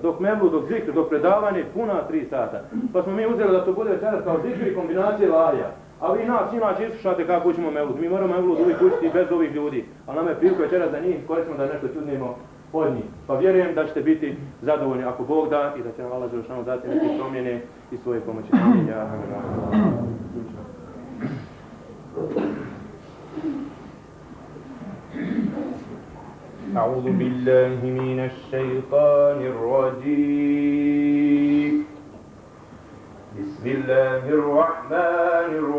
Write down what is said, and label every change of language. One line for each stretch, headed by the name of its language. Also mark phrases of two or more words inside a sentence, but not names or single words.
Bosnian: Dok Mevlud, dok zikr, dok predavanje, puna 3 sata. Pa smo mi uzeli da to bude večeras kao zikr i kombinacije lahja. A vi nas inače islušate kako učimo Mevlud. Mi moramo Mevlud uvijek učiti bez ovih ljudi. Ali nam je prilika večeras za njih, koristimo da nešto čudnimo od njih. Pa vjerujem da ćete biti zadovoljni ako Bog da i da će nam Allah Đelešanu dati neke promjene i svoje pomoći.
Arabic: أعوذ بالله من الشيطان الرجيم بسم الله الرحمن